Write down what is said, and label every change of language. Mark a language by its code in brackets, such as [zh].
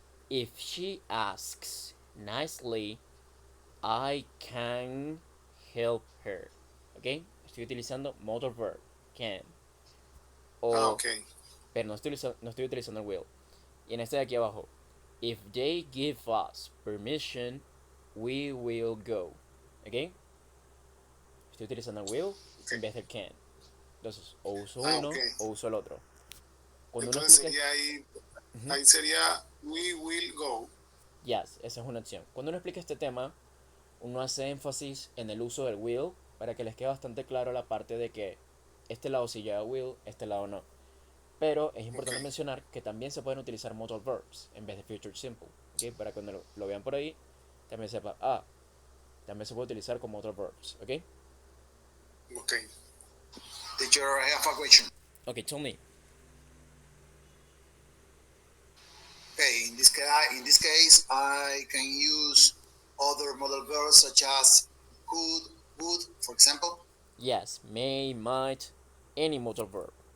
[en] If she asks nicely, I can help her. ¿Ok? [es] Estoy utilizando modal verb. [en] Can. Ok. [es] Pero no estoy utilizando el will. Y en este de aquí abajo, [en] if they give us permission, we will go. [es] ¿Ok? Estoy utilizando el will en vez del can. Entonces, o uso uno o uso el otro. Cuando entonces sería ahí sería [en] we will go. [es] Yes, esa es una opción. Cuando uno explica este tema, uno hace énfasis en el uso del will para que les quede bastante claro la parte de que este lado sí lleva will, este lado no. Pero es importante mencionar que también se pueden utilizar modal verbs en vez de future simple. ¿Okay? Para cuando lo vean por ahí, también sepa, también se puede utilizar como modal verbs. ¿Ok? Okay. [en] Teacher, I have a question. Okay, tell me. Okay, in this case, I can use other modal verbs such as could, would, for example. Yes, may, might, any modal verb.